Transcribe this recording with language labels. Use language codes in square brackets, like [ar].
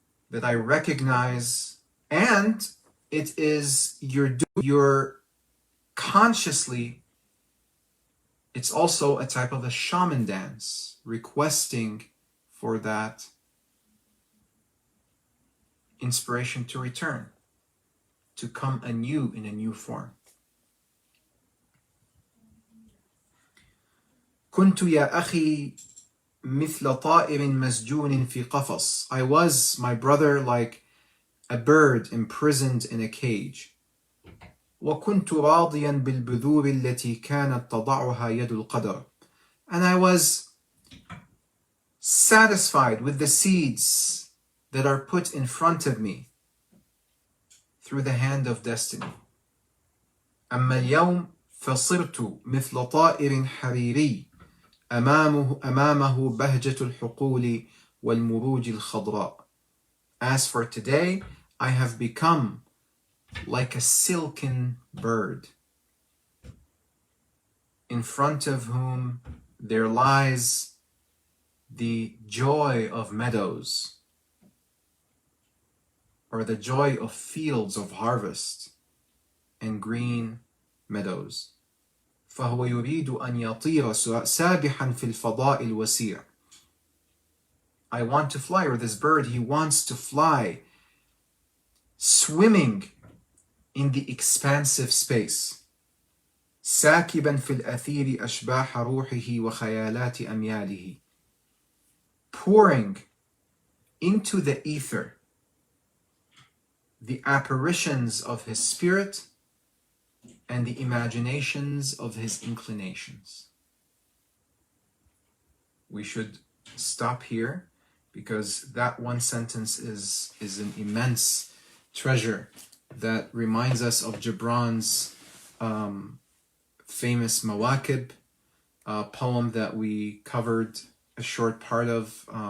[en] That I recognize, and it is your consciously, it's also a type of a shaman dance, requesting for that inspiration to return, to come anew in a new form. [ar] كنت يا أخي مثل طائر مسجون في قفص. [en] I was, my brother, like a bird imprisoned in a cage. [ar] وكنت راضيا بالبذور التي كانت تضعها يد القدر. [en] And I was satisfied with the seeds that are put in front of me through the hand of destiny. [ar] أما اليوم فصرت مثل طائر حريري أمامه بهجة الحقول والمروج الخضراء. [en] As for today, I have become like a silken bird, in front of whom there lies the joy of meadows, or the joy of fields of harvest and green meadows. [ar] فهو يريد أن يطير سابحا في الفضاء الوسيع. [en] I want to fly, or this bird, he wants to fly, swimming in the expansive space. [ar] ساكبا في الأثير أشباح روحه وخيالات أمياله. [en] Pouring into the ether the apparitions of his spirit and the imaginations of his inclinations. We should stop here, because that one sentence is an immense treasure that reminds us of Gibran's famous Mawakib poem that we covered a short part of.